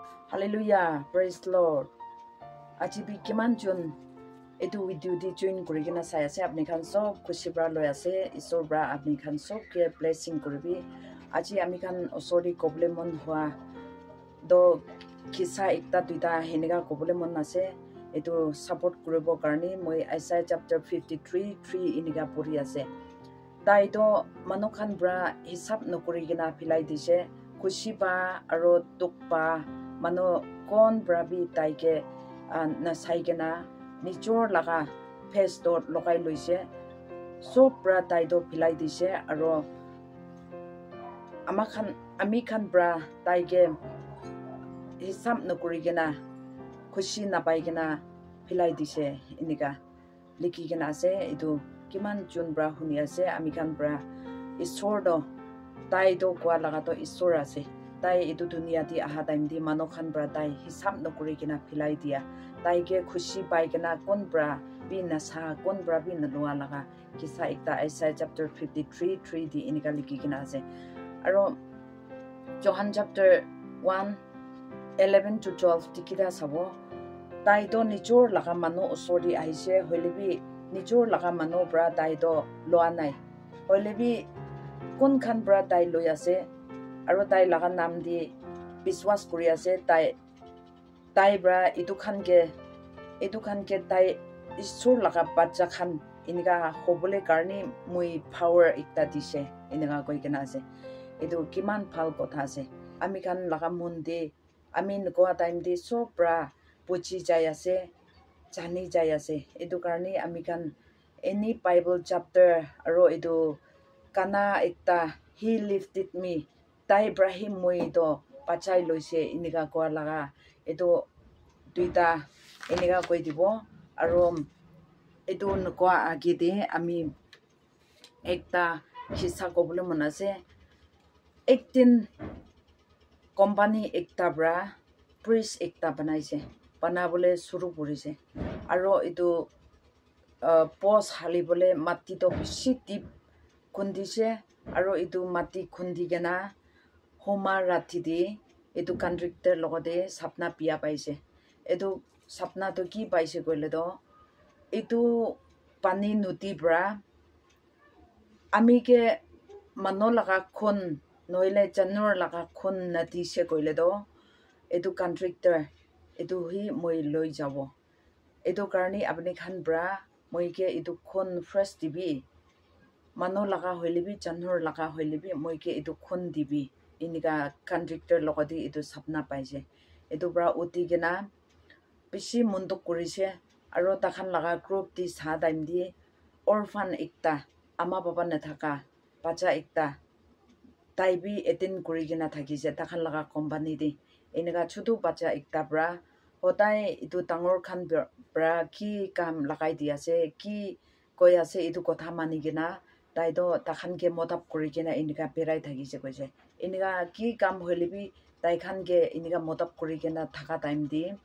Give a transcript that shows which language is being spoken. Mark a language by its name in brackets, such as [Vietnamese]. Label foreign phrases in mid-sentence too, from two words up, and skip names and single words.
[English] Hallelujah, praise the Lord. [Naga Pidgin] Aji bi kiman jun edu video di join kuri gina saya se apni khan sob khushi bra loya se isor bra apni khan sob ke blessing kuribi. Aji ami khan osori koble mon hua do kisa ekta duita heniga koble mon ase edu support kuribo karni moi Isaiah chapter 53 3 iniga puri ase. Tai do manokhan bra hisab nokuri gina pilai dise khushi ba aro tuk ba mano kon brabi taike na saigena nichor laga face dot lokai loise so bra tai do pilai dise aro ami khan bra taike hisab nokuri gina khushi na pai gina pilai dise iniga liki gina ase edu kiman jun bra huni ase ami khan bra isor do tai do kwa laga to isor ase tai edu dunia di aha time di manokhan bra tai hisab nokuri gina pilai dia tai ke khushi pai gina kon bra bi na sa kon bra bi na lua laga kisa ekta Isaiah chapter 53 3 di iniga liki gina ase aro John chapter 1 11 to 12 tikida sabo tai do nichor laga mano osori aise hoilebi nichor laga mano bra tai do loa nai hoilebi kon khan bra tai loyase aro tai laga nam di biswas kuri ase tai bra itu khan ke tai isur laga bacha khan iniga hobole karni mui power ekta dise iniga koi kena ase edu kiman phal kotha ase ami khan laga mundi ami nkoa time di sob bra puchi jai ase jani jai ase edu karni ami khan any bible chapter aro edu kana ekta [English] he lifted me [Naga Pidgin] tai Ibrahim moi do pachai loise iniga kwa laga edu duita iniga koi dibo aro edu nkwa agide ami ekta hisa kobule monase 18 company ekta bra priest ekta banaise banabole suru purise aro edu post halibole mati to bishi deep kundise aro edu mati kundi gena homa rati di edu contractor logode sapna pia paise edu sapna to ki paise koile do edu pani nuti bra ami ke mano laga khun noile janur laga khun nati se koile do edu contractor edu hi moi loi jabo edu karni apni khan bra moi ke edu khun fresh dibi mano laga hoilebi janur laga hoilebi moi ke edu khun dibi iniga contractor logodi edu sapna paise edu bra uti gena bishi munduk kurise aro takhan laga group di sa time di orphan ekta ama baba na thaka bacha ekta tai bi etin kuri gena thakise takhan laga company di iniga chutu bacha ekta bra hodai edu tangor khan bra ki kam lagai di ase ki koi ase edu kotha mani gena tai do takhan ke modap kuri gena iniga perai thakise koise iniga ki kam hoilebi tai khan ke iniga modap kuri gena thaka time di